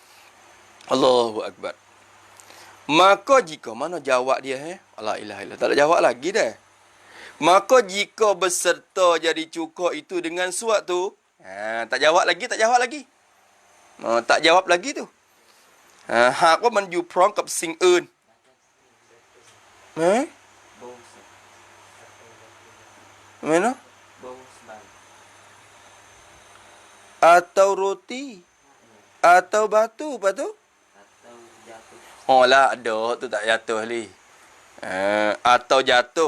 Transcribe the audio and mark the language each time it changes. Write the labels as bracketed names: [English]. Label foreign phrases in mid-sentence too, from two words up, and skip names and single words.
[Arabic] الله أكبر. [Malay] Maka jika mana jawab dia [Arabic] لا إله إلا الله. [Malay] Tak ada jawab lagi dah. Maka jika berserta jadi cuka itu dengan suatu. Tak jawab lagi. Tak jawab lagi tu. [Thai] Hak ว่ามันอยู่พร้อมกับสิ่งอื่น Mana? [Malay] Atau roti. Atau batu. Apa tu? Oh lah ada. Tu tak jatuh ni. Atau jatuh.